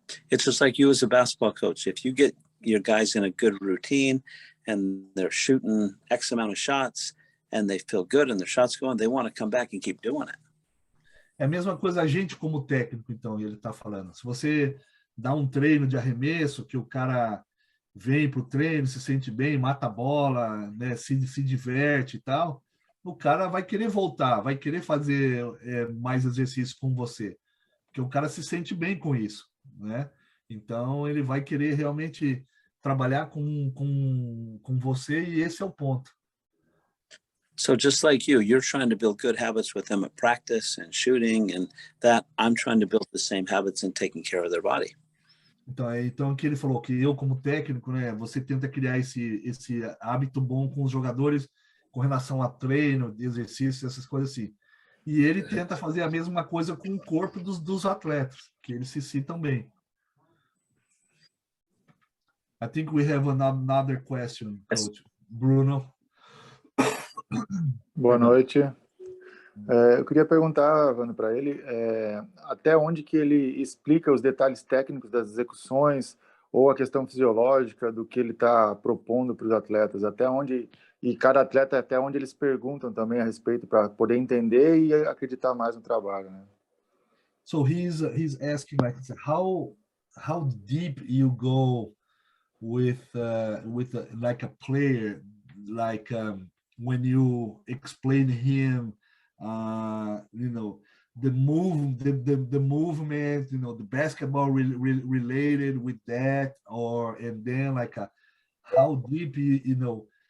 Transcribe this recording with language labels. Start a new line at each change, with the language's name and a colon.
English: It's just like you as a basketball coach. If you get your guys in a good routine and they're shooting X amount of shots and they feel good and their shots go on, they want to come back and keep doing it.
Portuguese: É a mesma coisa a gente como técnico, então, ele está falando. Se você dá um treino de arremesso, que o cara vem para o treino, se sente bem, mata a bola, né, se diverte e tal, o cara vai querer voltar, vai querer fazer mais exercício com você, porque o cara se sente bem com isso, né? Então, ele vai querer realmente trabalhar com você, e esse é o ponto.
English: So just like you're trying to build good habits with them at practice and shooting and that, I'm trying to build the same habits in taking care of their body.
Portuguese: Então que ele falou que eu como técnico, né, você tenta criar esse hábito bom com os jogadores com relação a treino, exercício, essas coisas assim. E ele tenta fazer a mesma coisa com o corpo dos atletas, que eles se sintam bem.
English: I think we have another question, Coach. Bruno.
Portuguese: Boa noite. Eu queria perguntar, Vando, para ele, até onde que ele explica os detalhes técnicos das execuções ou a questão fisiológica do que ele está propondo para os atletas, até onde, e cada atleta até onde eles perguntam também a respeito para poder entender e acreditar mais no trabalho, né?
English: So he's asking like how deep you go with like a player, like when you explain him, you know, the movement, you know, the basketball related with that, or and then like how deep you know